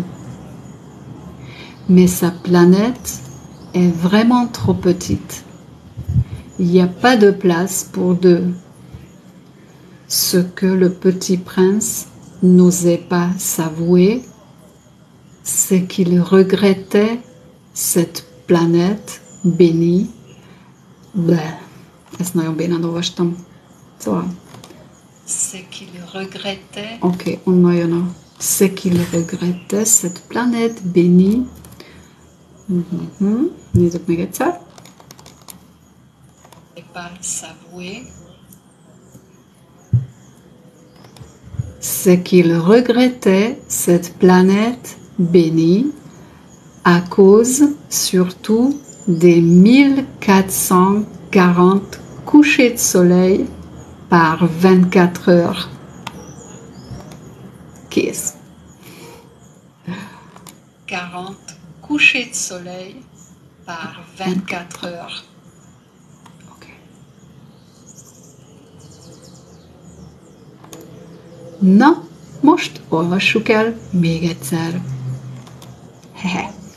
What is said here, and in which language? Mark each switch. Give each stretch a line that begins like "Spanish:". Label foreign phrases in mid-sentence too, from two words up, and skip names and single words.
French: Mais sa planète est vraiment trop petite. Il n'y a pas de place pour deux. Ce que le petit prince n'osait pas s'avouer, c'est qu'il regrettait cette planète bénie.
Hungarian: Bleh, ezt nagyon bénán olvastam. Szóval,
French: C'est qu'il regrettait.
Hungarian: oké, onnan jön a
French: ce qu'il regrettait, cette planète bénie.
Hungarian: Nézzük még egyszer.
French: Et pas s'avouer. C'est qu'il regrettait cette planète bénie à cause surtout des 1440 couchers de soleil par 24 heures.
Hungarian: Kész.
French: 40 couchers de soleil par 24 heures.
Hungarian: Okay. Na, most olvassuk el még egyszer. Hehe.